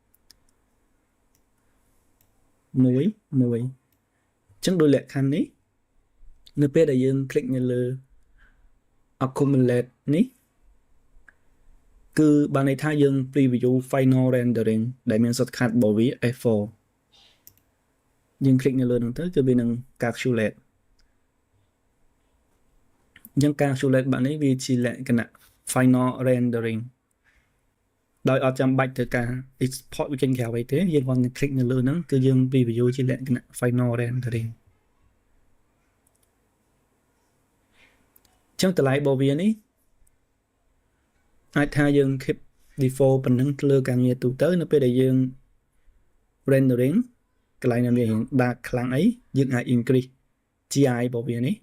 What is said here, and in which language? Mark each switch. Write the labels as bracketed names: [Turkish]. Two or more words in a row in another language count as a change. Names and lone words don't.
[Khmer] 1 1 អញ្ចឹងដោយលក្ខខណ្ឌនេះនៅពេលដែលយើង click នៅលើ accumulate នេះគឺបានន័យថាយើង [English] preview final rendering [Khmer] ដែលមាន shortcut របស់វា F4 យើង click នៅលើហ្នឹងទៅគឺវានឹង calculate អញ្ចឹង calculate បាត់នេះវាជាលក្ខណៈ [English] final rendering [Khmer] ដោយអត់ចាំបាច់ទៅការ export វាចេញក្រៅអីទេយើងគ្រាន់តែ click នៅលើហ្នឹងគឺយើង preview ជាលក្ខណៈ [English] final rendering [Khmer] អញ្ចឹងតម្លៃរបស់វានេះអាចថាយើង [English] keep default [Khmer] ប៉ុណ្ណឹងលើការងារទូទៅនៅពេលដែលយើង rendering កន្លែងណាវារៀង dark ខ្លាំងអីយើងអាច [English] increase GI [Khmer] របស់វានេះ